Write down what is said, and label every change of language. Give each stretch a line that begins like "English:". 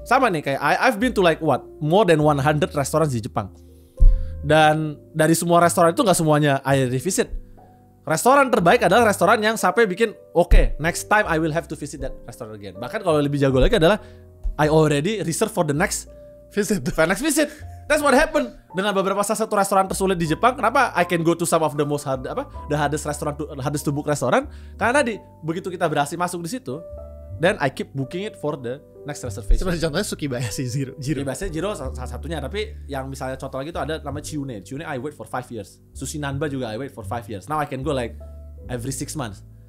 Indonesian: Sama nih kayak
English: I've been to like more than 100 restaurants
Indonesian: di Jepang. Dan dari semua restoran itu nggak semuanya
English: I revisit.
Indonesian: Restoran terbaik adalah restoran yang sampai bikin oke,
English: next time I will have to visit that restaurant again.
Indonesian: Bahkan kalau lebih jago lagi adalah
English: I already reserve for the next visit. That's what happened
Indonesian: dengan beberapa salah satu restoran tersulit di Jepang.
English: Kenapa I can go to some of the most the hardest restaurant, hardest to book restoran?
Indonesian: Karena tadi begitu kita berhasil masuk di situ,
English: then I keep booking it for the next reservation.
Indonesian: Seperti contohnya Sukibayashi Zero. Sukibayashi Zero salah satunya, tapi yang misalnya contoh lagi itu ada namanya Chiune.
English: Chiune I wait for 5 years. Sushi Nanba juga I wait for 5 years. Now I can go like every 6 months.